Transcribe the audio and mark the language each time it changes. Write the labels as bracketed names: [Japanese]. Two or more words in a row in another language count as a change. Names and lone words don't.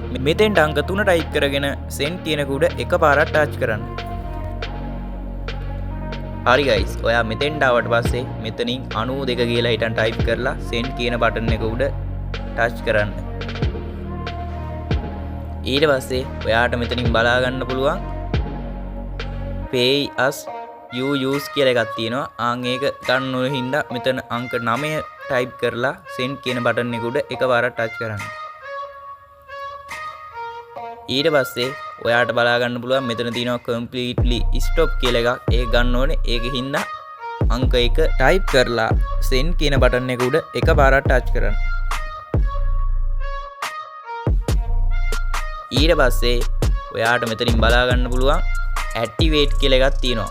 [Sinhala] මෙතෙන්ට අංක 3 type කරගෙන send කියන කුඩ එකපාරක් touch කරන්න. හරි guys ඔයා මෙතෙන්ට ආවට පස්සේ මෙතනින් 92 කියලා හිටන් type කරලා send කියන බටන් එක උඩ touch කරන්න. ඊට පස්සේ ඔයාට මෙතනින් බලා ගන්න පුළුවන් [English] pay as you use [Sinhala] කියලා එකක් තියෙනවා. ආන් ඒක ගන්න ඕන හින්දා මෙතන අංක 9 type කරලා send කියන බටන් එක උඩ එකපාරක් touch කරන්න. ඊට පස්සේ ඔයාට බලා ගන්න පුළුවන් මෙතන තියෙනවා [English] completely stop [Sinhala] කියලා එකක්. ඒක ගන්න ඕනේ. ඒකෙන් හින්දා අංක 1 type කරලා send කියන බටන් එක උඩ එකපාරක් touch කරන්න. ඊට පස්සේ ඔයාට මෙතනින් බලා ගන්න පුළුවන් activate කියලා එකක් තියෙනවා.